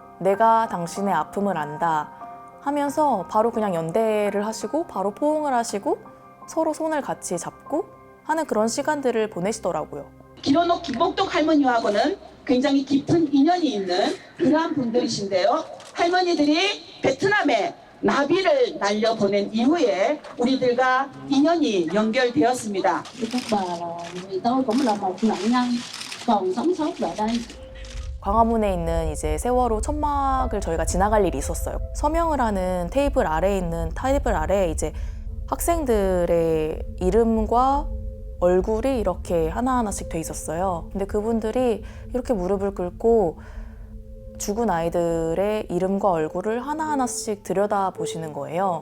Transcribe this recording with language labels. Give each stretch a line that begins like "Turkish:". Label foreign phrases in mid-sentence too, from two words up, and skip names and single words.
Korean: 내가 당신의 아픔을 안다 하면서 바로 그냥 연대를 하시고 바로 포옹을 하시고 서로 손을 같이 잡고 하는 그런 시간들을 보내시더라고요. 기로녹 김복덕 할머니하고는 굉장히 깊은 인연이 있는 그러한 분들이신데요. 할머니들이 베트남에 나비를 날려보낸 이후에 우리들과 인연이 연결되었습니다.
Vietnamese: Các bà là vì tôi cũng là một nạn nhân còn sống sót tại đây.
Korean: 광화문에 있는 이제 세월호 천막을 저희가 지나갈 일이 있었어요. 서명을 하는 테이블 아래에 이제 학생들의 이름과 얼굴이 이렇게 하나하나씩 돼 있었어요. 근데 그분들이 이렇게 무릎을 꿇고 죽은 아이들의 이름과 얼굴을 하나하나씩 들여다보시는 거예요.